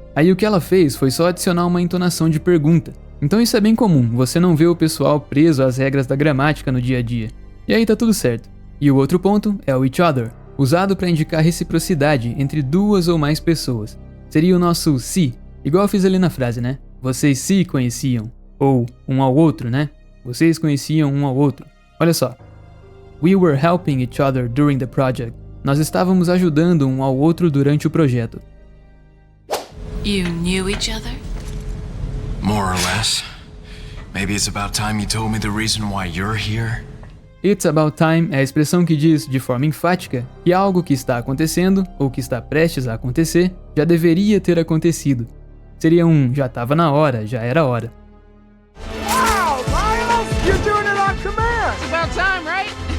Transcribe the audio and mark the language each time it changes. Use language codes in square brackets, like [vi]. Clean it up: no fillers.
[pt] Aí o que ela fez foi só adicionar uma entonação de pergunta. Então isso é bem comum, você não vê o pessoal preso às regras da gramática no dia a dia. E aí tá tudo certo. E o outro ponto é o each other, usado para indicar reciprocidade entre duas ou mais pessoas. Seria o nosso se, igual eu fiz ali na frase, Vocês se conheciam. Ou um ao outro, Vocês conheciam um ao outro. Olha só. [en] We were helping each other during the project. [pt] Nós estávamos ajudando um ao outro durante o projeto. [en] You knew each other? More or less. Maybe it's about time you told me the reason why you're here. It's about time [pt] é a expressão que diz, de forma enfática, que algo que está acontecendo, ou que está prestes a acontecer, já deveria ter acontecido. Seria já estava na hora, já era hora. [en] Wow, Miles! You're doing it on command! It's about time, right?